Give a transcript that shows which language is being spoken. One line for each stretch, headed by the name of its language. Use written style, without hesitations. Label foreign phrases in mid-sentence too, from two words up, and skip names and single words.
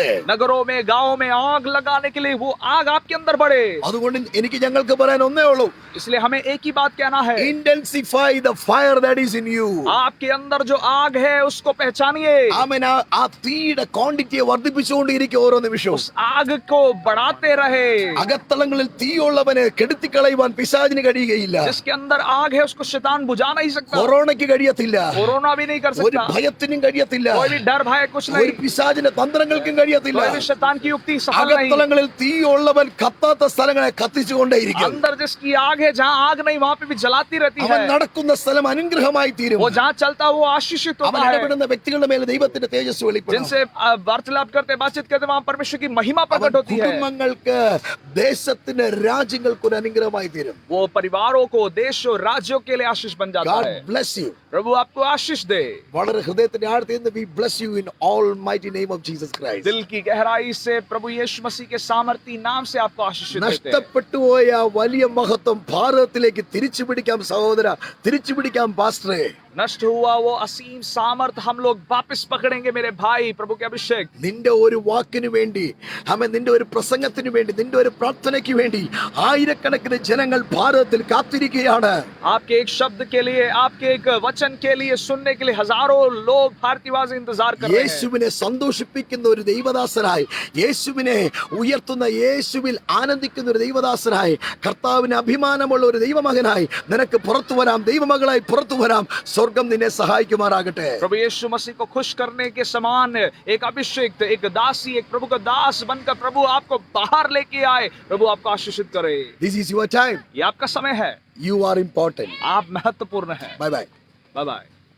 Hindi: नगरों में, गांवों में आग लगाने के लिए वो आग आपके अंदर बढ़े।
Malayalam: അതുകൊണ്ട് എനിക്ക് ഞങ്ങൾക്ക് പറയാൻ ഒന്നേ ഉള്ളൂ,
Hindi: इसलिए हमें एक ही बात कहना है,
English: Intensify the fire that is in you.
Hindi: आपके अंदर जो आग है उसको पहचानिए।
Malayalam: ആമേൻ. ആ തീയുടെ ക്വാണ്ടിറ്റിയെ വർദ്ധിപ്പിച്ചുകൊണ്ടിരിക്കും ഓരോ നിമിഷവും.
Hindi: उस आग को बढ़ाते रहे।
Malayalam: അകത്തളങ്ങളിൽ തീയുള്ളവനെ കെടുത്തിക്കളയുവാൻ പിശാചിന് കഴിയുകയില്ല.
Hindi: जिसके अंदर आग है उसको शैतान बुझा नहीं सकता।
Malayalam: കൊറോണയ്ക്ക് കഴിയത്തില്ല,
Hindi: कोरोना भी नहीं कर
Malayalam: ഒരു
Hindi: सकता,
Malayalam: ഭയത്തിനും കഴിയത്തില്ല,
Hindi: कोई भी डर भय कुछ
Malayalam: ഒരു
Hindi: नहीं,
Malayalam: പിശാചിന്റെ തന്ത്രങ്ങൾക്കും കഴിയത്തില്ല.
Hindi: कोई भी शैतान की युक्ति सफल नहीं।
Malayalam: അകത്തളങ്ങളിൽ തീയുള്ളവൻ കത്താത്ത സ്ഥലങ്ങളെ കത്തിച്ചുകൊണ്ടേയിരിക്കും.
Hindi: अंदर जिसकी आग है, जहाँ आग नहीं वहाँ पे भी जलाती रहती
Malayalam: അവൻ
Hindi: है।
Malayalam: നടക്കുന്ന സ്ഥലം അനുഗ്രഹമായി തീരും.
Hindi: वो जहाँ चलता है वो आशीषित
Malayalam: അവൻ
Hindi: होता है।
Malayalam: ഇടപെടുന്ന വ്യക്തികളുടെ മേൽ ദൈവത്തിന്റെ തേജസ് വെളിപ്പെടും.
Hindi: जिनसे वार्तालाप करते, बातचीत करते, वहाँ परमेश्वर की महिमा
Malayalam: അവൻ
Hindi: प्रकट होती है।
Malayalam: കുടുംബങ്ങൾക്ക്, ദേശത്തിന്, രാജ്യങ്ങൾക്ക് ഒരു അനുഗ്രഹമായി തീരും.
Hindi: वो परिवारों को, देशों, राज्यों के लिए आशीष बन जाता
English: God
Hindi: है।
English: bless you.
Hindi: प्रभु आपको आशीष दे।
Malayalam: വളരെ ഹൃദയത്തിന്റെ ആഴത്തിൽ നിന്ന്
English: we bless you in almighty name of Jesus Christ.
Hindi: दिल की गहराई से प्रभु यीशु मसीह के सामर्थी नाम से आपको आशीष देते हैं।
Malayalam: നഷ്ടപ്പെട്ടു പോയ വലിയ മഹത്വം ഭാരതത്തിലേക്ക് തിരിച്ചു പിടിക്കാം സഹോദര, തിരിച്ചു പിടിക്കാം പാസ്റ്ററെ.
Hindi: नष्ट हुआ वो असीम सामर्थ हम लोग वापस पकड़ेंगे मेरे भाई। प्रभु के अभिषेक,
Malayalam: നിന്റെ ഒരു വാക്കിനു വേണ്ടി, നിന്റെ ഒരു പ്രസംഗത്തിനു വേണ്ടി, നിന്റെ ഒരു പ്രാർത്ഥനയ്ക്ക് വേണ്ടി ആയിരക്കണക്കിന് ജനങ്ങൾ ഭാരതത്തിൽ കാത്തിരിക്കുകയാണ്.
Hindi: आपके एक शब्द के लिए, आपके एक वचन के लिए सुनने के लिए हजारों लोग भारतीयवासी इंतजार कर रहे हैं।
Malayalam: യേശുവിനെ സന്തോഷിപ്പിക്കുന്ന ഒരു ദൈവദാസനായി, യേശുവിനെ ഉയർത്തുന്ന, യേശുവിൽ ആനന്ദിക്കുന്ന ഒരു ദൈവദാസനായി, കർത്താവിന് അഭിമാനമുള്ള ഒരു ദൈവമകനായി നിനക്ക് പുറത്തു വരാം, ദൈവമകളായി പുറത്തു വരാം. സ്വർഗം നിന്നെ സഹായിക്കുമാറാകട്ടെ.
Hindi: प्रभु यीशु मसीह को खुश करने के समान एक अभिषेक, एक दासी, एक प्रभु का दास बनकर प्रभु आपको बाहर लेके आए। प्रभु आपको आशीषित करे।
English: This is your time.
Hindi: ये आपका समय है।
English: You are important.
Hindi: आप महत्वपूर्ण हैं।
English: Bye bye. bye bye.